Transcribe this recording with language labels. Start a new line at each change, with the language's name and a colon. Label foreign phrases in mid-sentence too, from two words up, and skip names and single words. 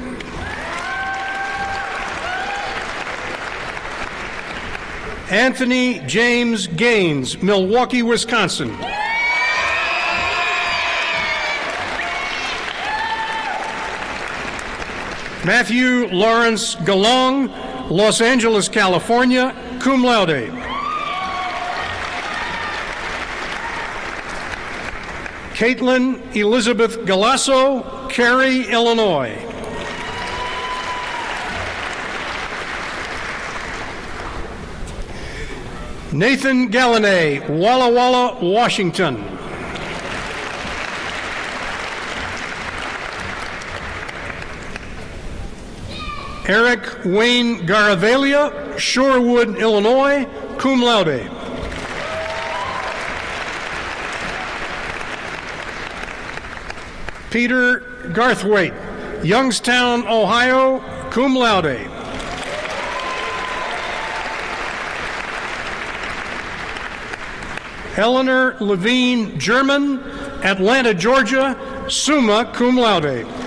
English: Anthony James Gaines, Milwaukee, Wisconsin. Matthew Lawrence Galong, Los Angeles, California,
Latin: cum laude.
English: Caitlin Elizabeth Galasso, Cary, Illinois. Nathan Gallinay, Walla Walla, Washington. Eric Wayne Garavaglia, Shorewood, Illinois,
Latin: cum laude.
English: Peter Garthwaite, Youngstown, Ohio,
Latin: cum laude.
English: Eleanor Levine German, Atlanta, Georgia,
Latin: summa cum laude.